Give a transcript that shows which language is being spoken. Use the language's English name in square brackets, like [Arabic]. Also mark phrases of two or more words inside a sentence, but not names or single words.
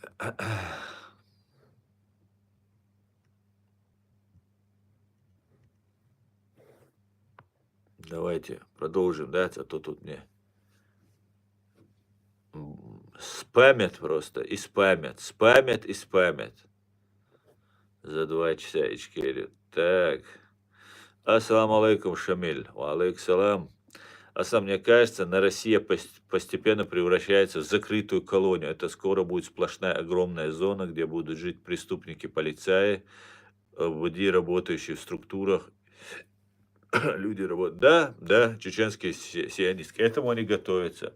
[Russian] Давайте продолжим, да, а то тут мне спамят просто, и спамят, спамят и спамят. За 2 часа Ичкерию. Так. [Arabic] السلام عليكم, Шамиль. وعليكم سلام. [Russian] Мне кажется, на Россия постепенно превращается в закрытую колонию. Это скоро будет сплошная огромная зона, где будут жить преступники, полицаи, люди, работающие в структурах, люди работают. Да, чеченские сионисты. К этому они готовятся.